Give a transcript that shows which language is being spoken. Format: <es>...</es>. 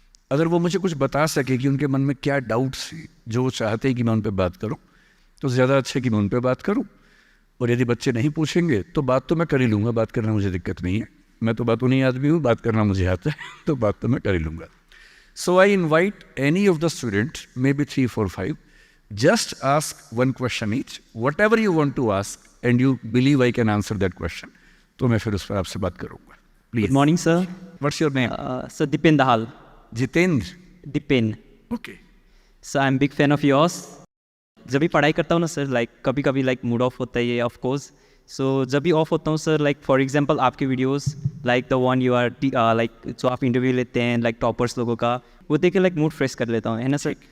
<hi>अगर वो मुझे कुछ बता सके कि उनके मन में क्या डाउट्स हैं जो वो चाहते हैं कि मैं उन पर बात करूँ, तो ज़्यादा अच्छा है कि मैं उन पर बात करूँ। और यदि बच्चे नहीं पूछेंगे तो बात तो मैं कर ही लूँगा, बात करना मुझे दिक्कत नहीं है। मैं तो बातों नहीं आदमी हूँ, बात करना मुझे आता है, तो बात तो मैं कर ही लूँगा।</hi> <en>So I invite any of the student, may be 3, 4, 5, just ask one question each, whatever you want to ask, and you believe I can answer that question.</en> <hi>तो मैं फिर उस पर आपसे बात करूँगा।</hi> <en>Please. Good morning, sir. What's your name? Sir, Dipen Dahal. Jitendra. Dipen. Okay. Sir, I'm big fan of yours.</en> <hi>जब भी पढ़ाई करता हूँ ना सर, लाइक कभी कभी लाइक मूड ऑफ होता है ये ऑफ कोर्स। सो जब भी ऑफ होता हूँ सर, लाइक फॉर एग्जांपल आपके videos like</hi> <en>the one you are</en> <hi>like जो आप इंटरव्यू लेते हैं लाइक टॉपर्स लोगों का, वो देख के लाइक मूड फ्रेश कर लेता हूँ, है ना सर।</hi>